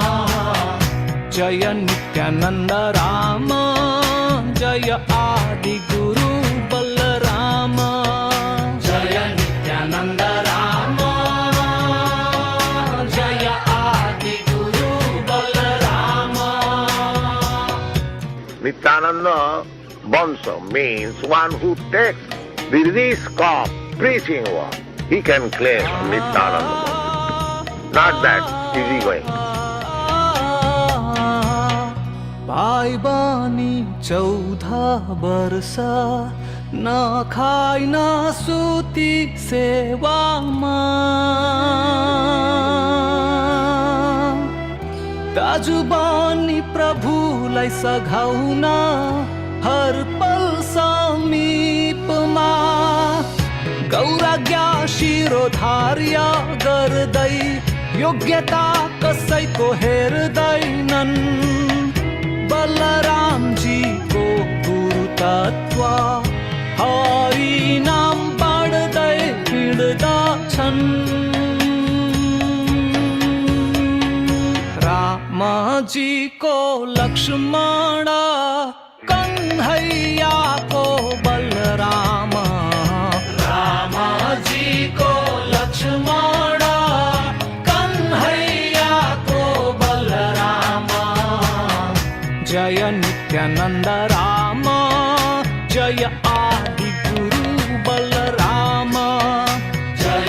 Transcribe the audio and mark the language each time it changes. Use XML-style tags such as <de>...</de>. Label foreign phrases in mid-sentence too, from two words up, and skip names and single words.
<ne>जय नित्यानंद राम जय आदि गुरु बलराम जय नित्यानंद राम जय आदि गुरु बलराम</ne> <en>Nityananda Bonso means one who takes the risk of preaching work. He can claim Nityananda Bonso. Not that easy going.</en> <ne>भाइ बनी 14 वर्ष न खाइ न सुती सेवामा दाजु बनी प्रभुलाई सघाउन हर पल समीपमा गौराज्ञा शिरोधार्य गर्दै योग्यता कसैको हेर्दैनन् बलराम जी को गुरु तत्व हरि नाम पढ्दै हिँड्दछन् राम जी को लक्ष्मण कन्हैया को बलराम राम जी को लक्ष्मण कन्हैया को बलराम जय नित्यानंद राम जय आदि गुरु बलराम</ne>